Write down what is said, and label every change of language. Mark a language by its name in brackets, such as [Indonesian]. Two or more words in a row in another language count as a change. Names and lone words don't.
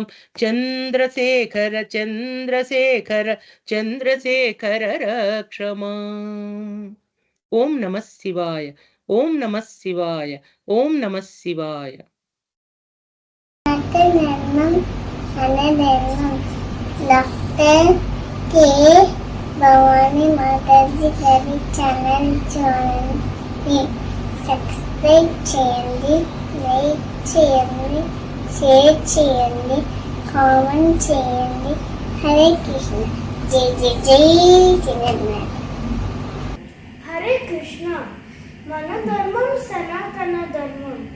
[Sanskrit] चन्द्रशेखर चन्द्रशेखर चन्द्रशेखर रक्ष माम्। ओम नमः शिवाय। ओम नमः शिवाय। ओम नमः शिवाय। [Telugu] डॉक्टर के भवानी माताजी गारी ఛానల్ చూడండి, సబ్స్క్రైబ్ చేయండి, లైక్ చేయండి, షేర్ చేయండి, కామెంట్ చేయండి. హరే కృష్ణ. జై జై జై జగన్నాథ్. హరే కృష్ణ. మన ధర్మం సనాతన ధర్మం.